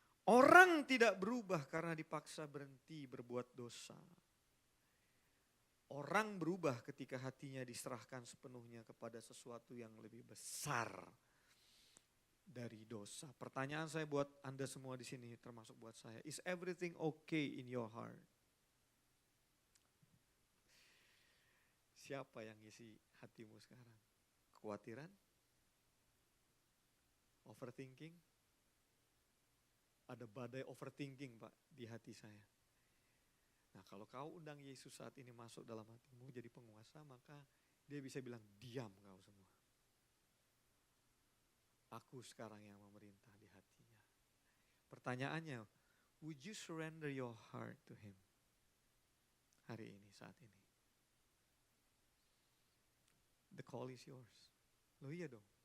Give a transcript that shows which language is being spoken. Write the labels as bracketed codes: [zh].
[id] Orang tidak berubah karena dipaksa berhenti berbuat dosa. Orang berubah ketika hatinya diserahkan sepenuhnya kepada sesuatu yang lebih besar dari dosa. Pertanyaan saya buat Anda semua di sini, termasuk buat saya. [en] Is everything okay in your heart? [id] Siapa yang ngisi hatimu sekarang? Kekhawatiran? Overthinking? Ada badai overthinking Pak di hati saya. Nah kalau kau undang Yesus saat ini masuk dalam hatimu jadi penguasa, maka dia bisa bilang diam kau semua. Aku sekarang yang memerintah di hatinya. Pertanyaannya, [en] would you surrender your heart to him? [id] Hari ini, saat ini. [en] The call is yours. [id] Loh iya dong.